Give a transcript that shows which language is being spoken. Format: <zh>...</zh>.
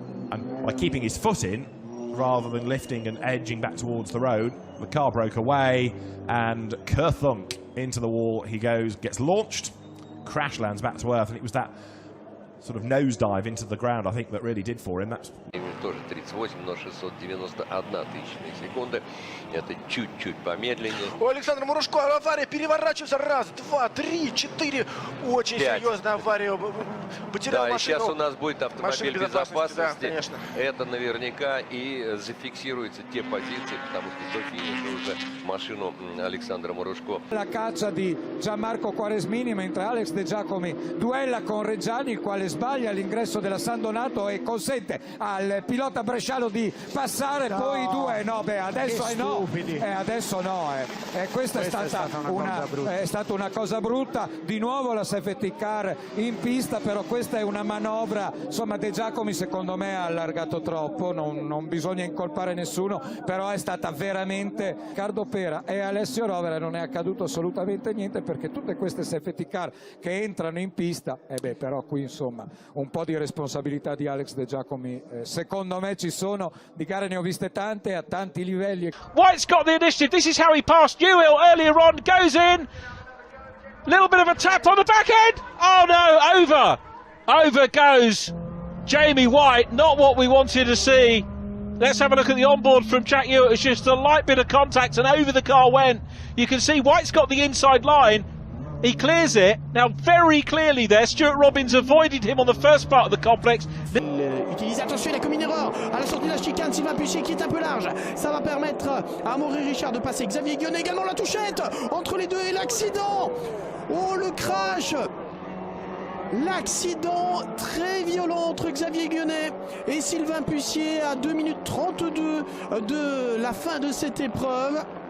<en>And by keeping his foot in, rather than lifting and edging back towards the road, the car broke away, and kerthunk into the wall he goes, gets launched, crash lands back to earth, and it was that sort of nosedive into the ground, I think, that really did for him. That's</en> <ru>тоже 38,691 тысячная секунды. Это чуть-чуть помедленнее. У Александра Мурашко авария, переворачивается раз, два, три, четыре. Очень серьезная авария. Потерял да, машину. И сейчас у нас будет автомобиль безопасности. Да, конечно. Это наверняка и зафиксируются те позиции, потому что до финиша уже машину Alessandro Murashko.</ru> <it>La caccia di Gianmarco Quaresmini, mentre Alex De Giacomi duella con Reggiani, il quale sbaglia l'ingresso della San Donato e consente al pilota bresciano di passare, poi due, no, beh, adesso no, adesso no, questa è stata una cosa brutta, di nuovo la safety car in pista, però questa è una manovra, insomma De Giacomi secondo me ha allargato troppo, non bisogna incolpare nessuno, però è stata veramente Riccardo Pera e Alessio Rovera non è accaduto assolutamente niente, perché tutte queste safety car che entrano in pista, però qui insomma un po' di responsabilità di Alex De Giacomi secondo me ci sono, di gare ne ho viste tante a tanti livelli.</it> <en>White's got the initiative. This is how he passed Newell earlier on. Goes in. Little bit of a tap on the back end. Oh no, over. Over goes Jamie White. Not what we wanted to see. Let's have a look at the onboard from Jack Ewart. It's just a light bit of contact and over the car went. You can see White's got the inside line. He clears it. Now very clearly there, Stuart Robbins avoided him on the first part of the complex.</en> <fr>Utilisé, attention, il a commis une erreur à la sortie de la chicane, Sylvain Puchet qui est un peu large. Ça va permettre à Amaury Richard de passer. Xavier Guionnet également, la touchette entre les deux et l'accident. Oh, le crash. L'accident très violent entre Xavier Guionnet et Sylvain Pucier à 2 minutes 32 de la fin de cette épreuve.</fr>